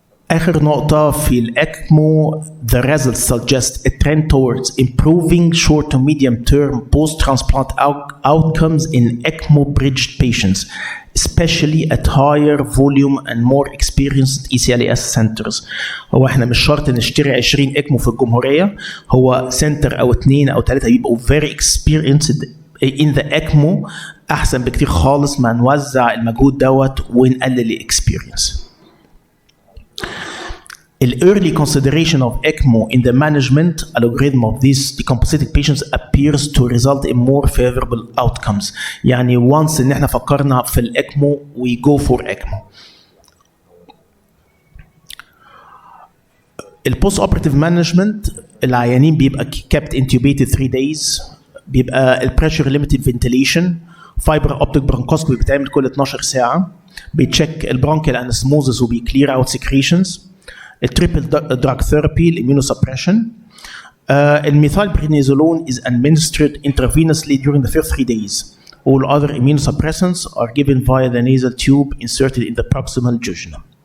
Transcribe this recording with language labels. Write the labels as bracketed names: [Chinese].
[Arabic] آخر نقطة في الأكمو، [English] the results suggest a trend towards improving short to medium term post-transplant outcomes in ECMO-bridged patients, especially at higher volume and more experienced ECLS centers. [Arabic] هو احنا مش شرط نشتري 20 ECMO في الجمهورية، هو سنتر أو 2 أو 3 بيبقوا [English] very experienced in the ECMO [Arabic] أحسن بكتير خالص ما نوزع المجهود دوت ونقلل الإكسبيرينس. [English] The early consideration of ECMO in the management algorithm of these decompensated patients appears to result in more favorable outcomes. [Arabic] يعني once إن إحنا فكرنا في الإكمو [English] we go for ECMO. [Arabic] البوست اوبراتيف مانجمنت، العيانين بيبقى [English] kept intubated [Arabic] 3 days، بيبقى البريشر ليميتد فنتيليشن، فايبر اوبتيك برونكوسكوبي بيتعمل كل 12 ساعه، بيتشيك البرونكيال انستموزس وبيكلير اوت سكريشنز، التريبل دراج ثيرابي، الاميونوسبريشن. الميثايل برينيزولون [English] is administered intravenously during the first 3 days. All other immunosuppressants are given via the nasal tube inserted in the proximal jejunum.